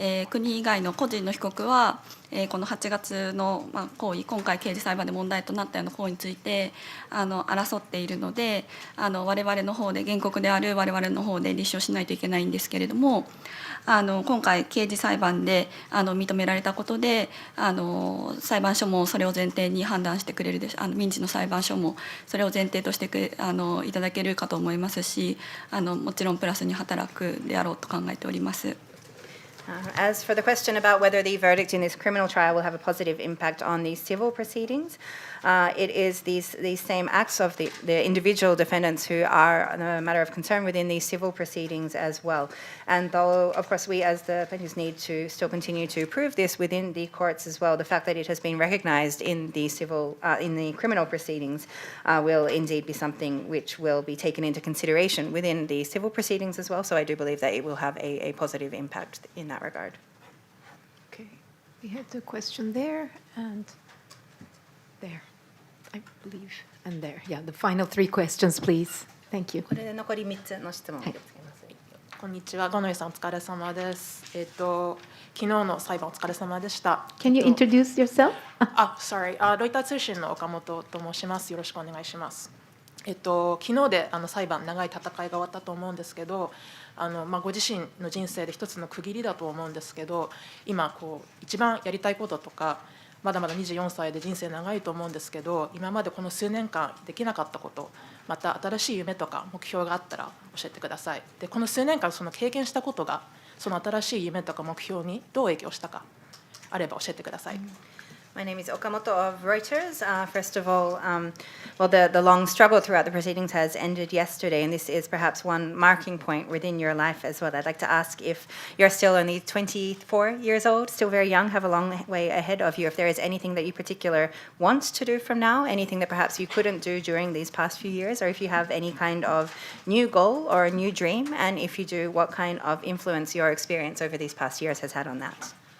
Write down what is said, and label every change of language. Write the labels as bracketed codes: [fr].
[ja] 国以外の個人の被告は、この8月の、行為、今回刑事裁判で問題となったような行為について争っているので、我々の方で原告である我々の方で立証しないといけないんですけれども、今回刑事裁判で認められたことで裁判所もそれを前提に判断してくれるでしょう。民事の裁判所もそれを前提としていただけるかと思いますし、もちろんプラスに働くであろうと考えております。 [en] As for the question about whether the verdict in this criminal trial will have a positive impact on the civil proceedings, it is these same acts of the individual defendants who are a matter of concern within these civil proceedings as well. And though, of course, we as the plaintiffs need to still continue to prove this within the courts as well, the fact that it has been recognized in the criminal proceedings will indeed be something which will be taken into consideration within the civil proceedings as well. So I do believe that it will have a positive impact in that regard. Okay, we had the question there and there, I believe, and there. Yeah, the final three questions, please. Thank you. [ja] これで残り3つの質問を受け付けます。こんにちは、五ノ井さんお疲れ様です。昨日の裁判お疲れ様でした。 [en] Can you introduce yourself? Sorry. [ja] ロイター通信の岡本と申します。よろしくお願いします。昨日で裁判長い戦いが終わったと思うんですけど、ご自身の人生で一つの区切りだと思うんですけど、今一番やりたいこととか、まだまだ24歳で人生長いと思うんですけど、今までこの数年間できなかったこと、また新しい夢とか目標があったら教えてください。で、この数年間その経験したことがその新しい夢とか目標にどう影響したかあれば教えてください。 [en] My name is Okamoto of Reuters. First of all, the long struggle throughout the proceedings has ended yesterday, and this is perhaps one marking point within your life as well. I'd like to ask if you're still only 24 years old, still very young, have a long way ahead of you, if there is anything that you particularly want to do from now, anything that perhaps you couldn't do during these past few years, or if you have any kind of new goal or a new dream, and if you do, what kind of influence your experience over these past years has had on that.